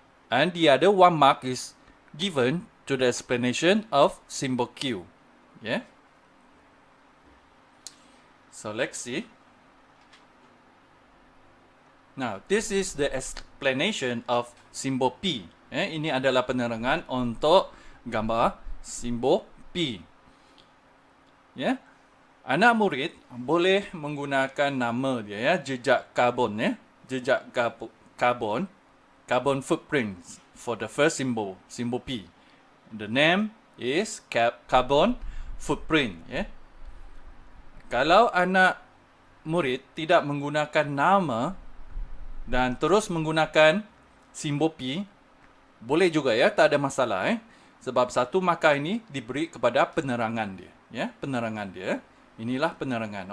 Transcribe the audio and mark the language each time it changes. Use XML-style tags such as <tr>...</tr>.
<en>And the other 1 mark is given to the explanation of symbol Q. Yeah. So let's see. Now, this is the explanation of symbol P. Yeah.</en> <ms>Ini adalah penerangan untuk gambar simbol P. Ya, anak murid boleh menggunakan nama dia, ya, jejak karbon, ya, jejak karbon,</ms> <en>carbon footprint for the first symbol P. The name is carbon footprint.</en> <ms>Ya. Kalau anak murid tidak menggunakan nama dan terus menggunakan simbol P, boleh juga ya, tak ada masalah sebab satu markah ini diberi kepada penerangan dia, ya, penerangan dia. Inilah penerangan.</ms>